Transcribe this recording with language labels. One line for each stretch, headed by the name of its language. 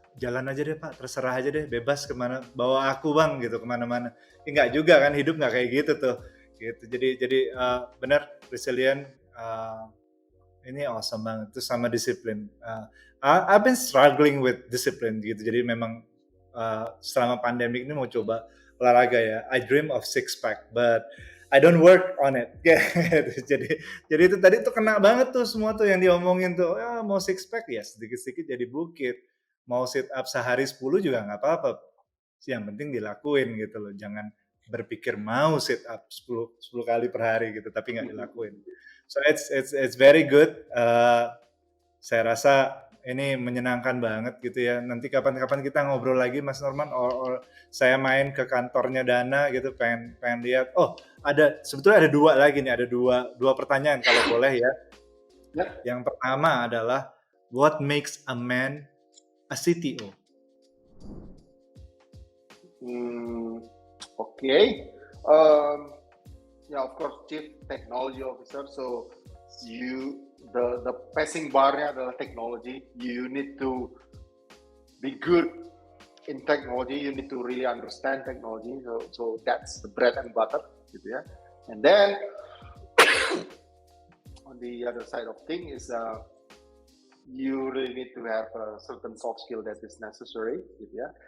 Indonesian: Jalan aja deh pak, terserah aja deh, bebas kemana. Bawa aku bang gitu kemana-mana. Ya, nggak juga kan, hidup nggak kayak gitu tuh. Gitu. Jadi benar resilient. Ini awesome banget. Terus sama disiplin.
English: I've been struggling with discipline
Indonesian: gitu. Jadi memang selama pandemi ini mau coba olahraga ya.
English: I dream of six pack, but I don't work on it.
Indonesian: jadi itu tadi tuh kena banget tuh semua tuh yang diomongin tuh. Ya, mau six pack ya sedikit-sedikit jadi bukit. Mau sit up sehari 10 juga nggak apa-apa. Yang penting dilakuin gitu loh. Jangan berpikir mau sit up 10 kali per hari gitu, tapi nggak dilakuin.
English: So it's very good.
Indonesian: Saya rasa ini menyenangkan banget gitu ya. Nanti kapan-kapan kita ngobrol lagi Mas Norman,
English: or
Indonesian: saya main ke kantornya Dana gitu, pengen lihat. Oh, sebetulnya ada dua lagi nih, ada dua pertanyaan kalau boleh ya. Yang pertama adalah
English: what makes a man a CTO? Okay. Yeah, of course, Chief Technology Officer. So the passing barnya
Indonesian: adalah
English: technology. You need to be good in technology. You need to really understand technology. So that's the bread and butter,
Indonesian: gitu ya.
English: And then on the other side of things is you really need to have a certain soft skill that is necessary,
Indonesian: gitu ya.